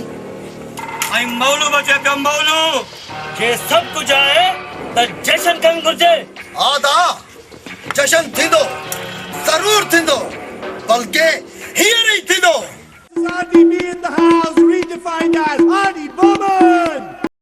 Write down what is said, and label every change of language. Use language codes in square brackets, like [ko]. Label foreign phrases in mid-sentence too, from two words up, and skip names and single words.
[sd] ऐं मौलू बचे पियो मौलू जे सभु कुझु आहे त जशन करणु घुर्जे हा दा जशन थींदो ज़रूर थींदो बल्कि हींअर ई थींदो [en] Sandy B in the house, redefined as Honey Bowman.